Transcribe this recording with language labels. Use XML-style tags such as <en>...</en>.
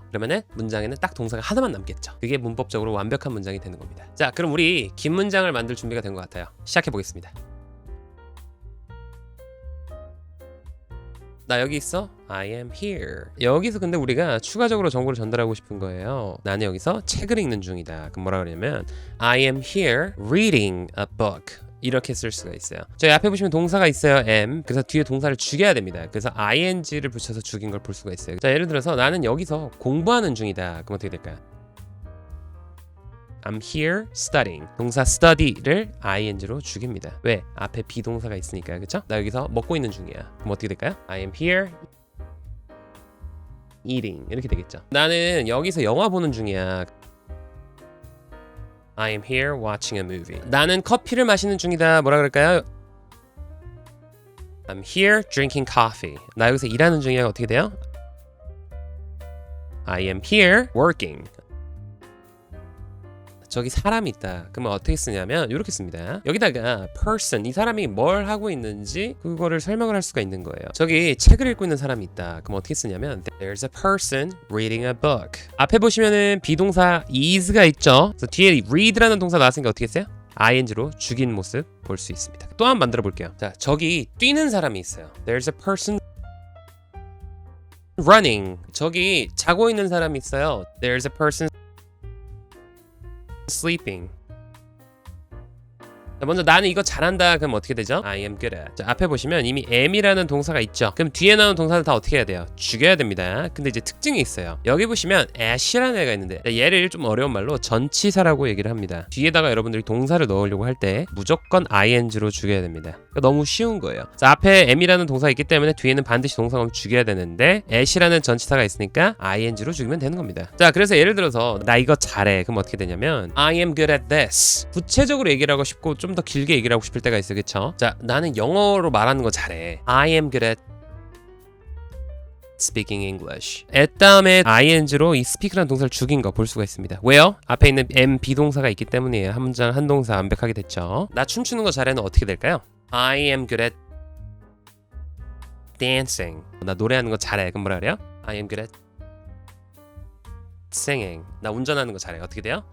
<ko>그러면은 문장에는 딱 동사가 하나만 남겠죠. 그게 문법적으로 완벽한 문장이 되는 겁니다. 자, 그럼 우리 긴 문장을 만들 준비가 된 것 같아요. 시작해 보겠습니다. 나 여기 있어.</ko> <en>I am here.</en> <ko>여기서 근데 우리가 추가적으로 정보를 전달하고 싶은 거예요. 나는 여기서 책을 읽는 중이다. 그럼 뭐라 그러냐면</ko> <en>I am here reading a book.</en> <ko>이렇게 쓸 수가 있어요. 저희 앞에 보시면 동사가 있어요.</ko> <en>am.</en> <ko>그래서 뒤에 동사를 죽여야 됩니다. 그래서 ing를 붙여서 죽인 걸 볼 수가 있어요. 자, 예를 들어서 나는 여기서 공부하는 중이다. 그럼 어떻게 될까요?</ko> <en>I'm here studying.</en> <ko>동사 study를 ing로 죽입니다. 왜? 앞에 비동사가 있으니까요. 그쵸? 나 여기서 먹고 있는 중이야. 그럼 어떻게 될까요?</ko> <en>I am here eating.</en> <ko>이렇게 되겠죠. 나는 여기서 영화 보는 중이야.</ko> <en>I am here watching a movie.</en> <ko>나는 커피를 마시는 중이다. 뭐라 그럴까요?</ko> <en>I'm here drinking coffee.</en> <ko>나 여기서 일하는 중이야. 어떻게 돼요?</ko> <en>I am here working.</en> <ko>저기 사람이 있다. 그러면 어떻게 쓰냐면 이렇게 씁니다. 여기다가 person, 이 사람이 뭘 하고 있는지 그거를 설명을 할 수가 있는 거예요. 저기 책을 읽고 있는 사람이 있다. 그럼 어떻게 쓰냐면</ko> <en>There's a person reading a book.</en> <ko>앞에 보시면은 비동사 is가 있죠. 그래서 뒤에 read라는 동사 나왔으니까 어떻게 했어요? ing로 죽인 모습 볼 수 있습니다. 또 한 번 만들어 볼게요. 자, 저기 뛰는 사람이 있어요.</ko> <en>There's a person running.</en> <ko>저기 자고 있는 사람이 있어요.</ko> <en>There's a person sleeping.</en> <ko>자, 먼저 나는 이거 잘한다. 그럼 어떻게 되죠?</ko> <en>I am good at.</en> <ko>자, 앞에 보시면 이미 am이라는 동사가 있죠. 그럼 뒤에 나오는 동사를 다 어떻게 해야 돼요? 죽여야 됩니다. 근데 이제 특징이 있어요. 여기 보시면 at이라는 애가 있는데 얘를 좀 어려운 말로 전치사라고 얘기를 합니다. 뒤에다가 여러분들이 동사를 넣으려고 할 때 무조건 ing로 죽여야 됩니다. 그러니까 너무 쉬운 거예요. 자, 앞에 am이라는 동사가 있기 때문에 뒤에는 반드시 동사가 죽여야 되는데 at이라는 전치사가 있으니까 ing로 죽이면 되는 겁니다. 자, 그래서 예를 들어서 나 이거 잘해. 그럼 어떻게 되냐면</ko> <en>I am good at this.</en> <ko>구체적으로 얘기를 하고 싶고 좀 더 길게 얘기를 하고 싶을 때가 있어요. 그쵸? 자, 나는 영어로 말하는 거 잘해.</ko> <en>I am good at speaking English.</en> <ko>at 다음에 ing로 이 speak라는 동사를 죽인 거 볼 수가 있습니다. 왜요? 앞에 있는 am 비동사가 있기 때문이에요. 한 문장 한 동사 완벽하게 됐죠. 나 춤추는 거 잘해는 어떻게 될까요?</ko> <en>I am good at dancing.</en> <ko>나 노래하는 거 잘해. 그럼 뭐라 그래요?</ko> <en>I am good at singing.</en> <ko>나 운전하는 거 잘해. 어떻게 돼요?</ko>